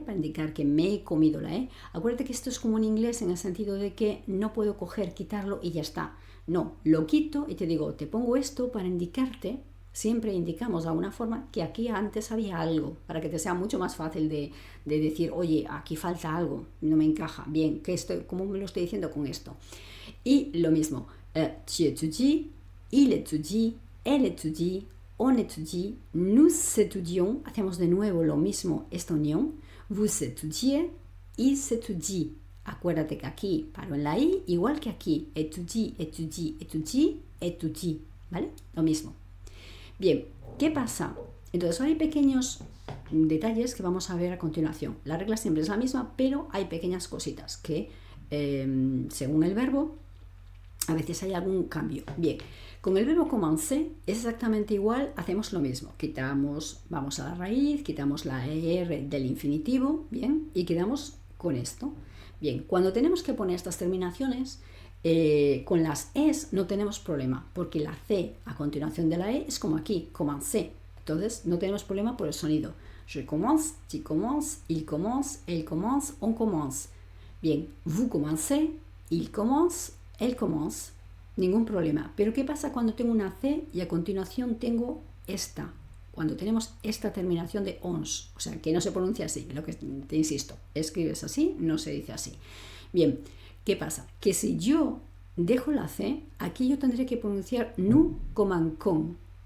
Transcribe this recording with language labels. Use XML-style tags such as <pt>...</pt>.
<es>Para indicar que me he comido la E. Acuérdate que esto es como en inglés en el sentido de que no puedo quitarlo y ya está. No, lo quito y te digo, te pongo esto para indicarte, siempre indicamos de alguna forma que aquí antes había algo, para que te sea mucho más fácil de decir, oye, aquí falta algo, no me encaja, bien, ¿cómo me lo estoy diciendo con esto?</es> <fr>Y lo mismo, tu étudies, il étudie, elle étudie, on étudie, nous étudions, hacemos de nuevo lo mismo, esta unión, vous étudiez, ils étudient.</fr> <es>Acuérdate que aquí paro en la I, igual que aquí, étudie, étudie, étudie, étudie, ¿vale? Lo mismo. Bien, ¿qué pasa? Entonces hay pequeños detalles que vamos a ver a continuación. La regla siempre es la misma, pero hay pequeñas cositas que, según el verbo, a veces hay algún cambio. Bien, con el verbo commencer es exactamente igual, hacemos lo mismo. Vamos a la raíz, quitamos la ER del infinitivo, bien, y quedamos con esto. Bien, cuando tenemos que poner estas terminaciones, con las es no tenemos problema, porque la C a continuación de la E es como aquí, commencer. Entonces no tenemos problema por el sonido.</es> <fr>Je commence, tu commences, il commence, elle commence, on commence. Bien, vous commencez, il commence, elle commence.</fr> <es>Ningún problema. Pero ¿qué pasa cuando tengo una C y a continuación tengo esta? Cuando tenemos esta terminación de ons, o sea, que no se pronuncia así, lo que te insisto, escribes así, no se dice así. Bien, ¿qué pasa? Que si yo dejo la C, aquí yo tendré que pronunciar nous comme un con.</es>